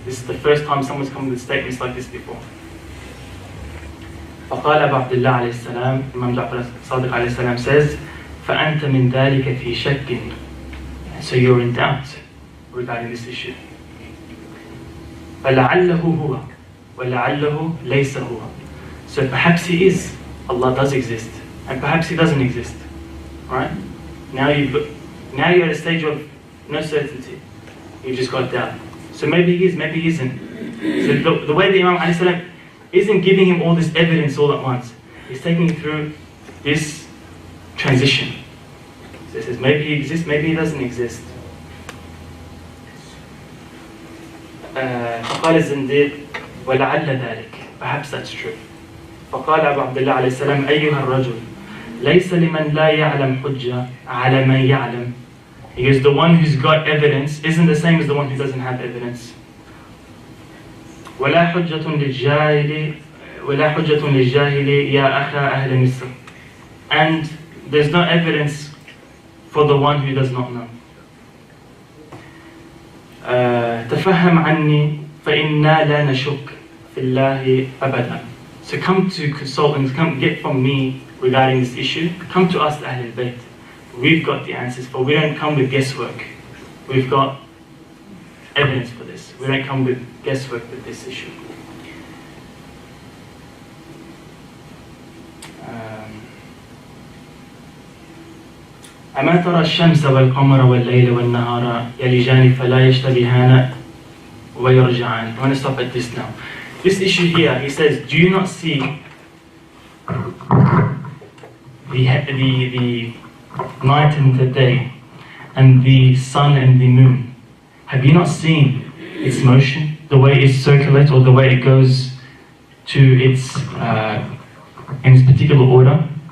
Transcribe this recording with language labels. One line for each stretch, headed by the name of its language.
English: This is the first time someone's come with statements like this before.
Arabic: فقال أبو عبد الله عليه السلام, Imam Ja'far Sadiq عليه السلام says, فأنت من ذلك في شك.
English: So you're in doubt regarding this issue.
Arabic: فلعله هو وَلَعَلَّهُ لَيْسَ هُوَ.
English: So perhaps he is, Allah does exist, and perhaps he doesn't exist. Right? Now you're at a stage of no certainty. You've just got doubt. So maybe he is, maybe he isn't. So the way the Imam alayhi salam isn't giving him all this evidence all at once. He's taking him through this transition. So he says, maybe he exists, maybe he doesn't exist.
Arabic: فقال الزنديق ولعل ذلك,
English: perhaps that's true.
Arabic: فقال أبو عبد الله عليه السلام أيها الرجل ليس لمن لا يعلم حجة على من يعلم.
English: He goes, the one who's got evidence isn't the same as the one who doesn't have evidence.
Arabic: ولا حجة للجاهل يا أخا أهل مصر.
English: And there's no evidence for the one who does not know.
Arabic: تفهم عني فإنا لا نشك في الله أبدا.
English: So come to consultants, come get from me regarding this issue. Come to us, Ahl al-Bayt. We've got the answers for. We don't come with guesswork. We've got evidence for this. We don't come with guesswork with this issue.
Arabic: أما ترى الشمس والقمر والليل والنهار يلجان فلا يشتبهان ويرجعان.
English: I want to stop at this now. This issue here, he says, do you not see the night and the day and the sun and the moon? Have you not seen its motion, the way it circulates or the way it goes to its in its particular order?